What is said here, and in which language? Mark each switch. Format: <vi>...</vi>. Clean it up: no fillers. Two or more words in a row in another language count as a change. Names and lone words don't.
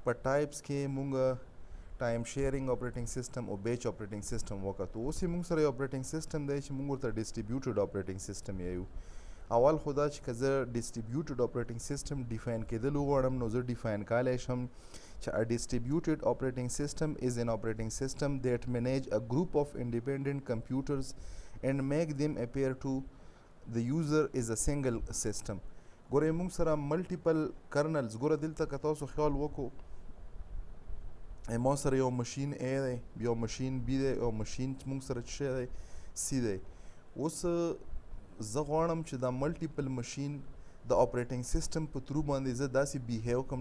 <ps>په ټایپس کې مونږ</ps> <en>time sharing operating system</en> <ps>او</ps> <en>batch operating system</en> <ps>وکړو. اوس یې موږ سره یو</ps> <en>operating system</en> <ps>دی چې موږ ورته</ps> <en>distributed operating system</en> <ps>یایو. اول خو دا چې که زه</ps> <en>distributed operating system define</en> <ps>کېدل وغواړم نو زه ډیفاین کولی شم چې</ps> <en>a distributed operating system is an operating system that manage a group of independent computers and make them appear to the user is a single system.</en> <ps>ګوره موږ سره</ps> <en>multiple kernels,</en> <ps>ګوره دلته که تاسو خیال وکړو ما سره یو مشین A دی، یو مشین B دی، یو مشین موږ سره څه دی C دی. اوس زه غواړم چې دا</ps> <en>multiple machine</en> <ps>د</ps> <en>operating system</en> <ps>په ترو باندې زه داسې بیهیو کوم.</ps>